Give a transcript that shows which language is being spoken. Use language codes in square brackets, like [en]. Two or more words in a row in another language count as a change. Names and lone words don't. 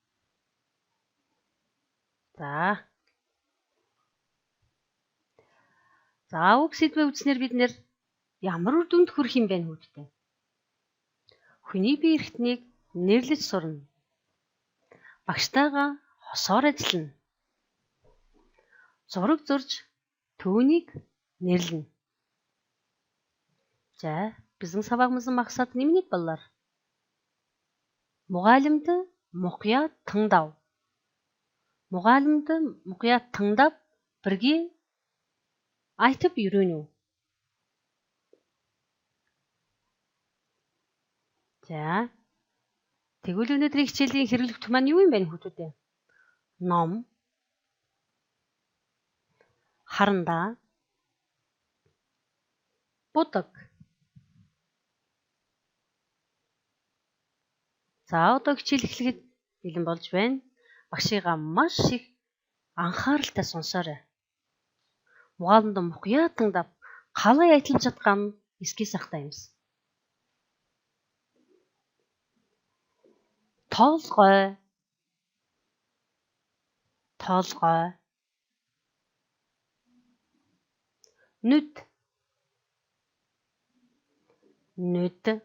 [mn] За үг сэдвээ үзснээр бид нэр ямар үр дүнд хүрэх юм бэ хүүхдтэй? Хүний бие эрхтнийг нэрлэж сурна. Багштайгаа хосоор ажиллана. Зураг зурж түүнийг нэрлэнэ. [kk] За біздің сабағымыздың мақсаты немене балалар? Мұғалімді мұқият тыңдау. Мұғалімді мұқият тыңдап, бірге айтып үйрену. [mn] За тэгвэл өнөөдрийн хичээлийн хэрэглэгч маань юу юм бэ хүүхдүүдээ? Ном, харандаа, будаг. За одоо хичээл эхлэхэд бэлэн болж байна. Багшийгаа маш их анхааралтай сонсоорой. Мұғалімді мұқият тыңдап, қалай айтылып жатқанын еске сақтаймыз. Толгой, толгой. Нүд, нүд.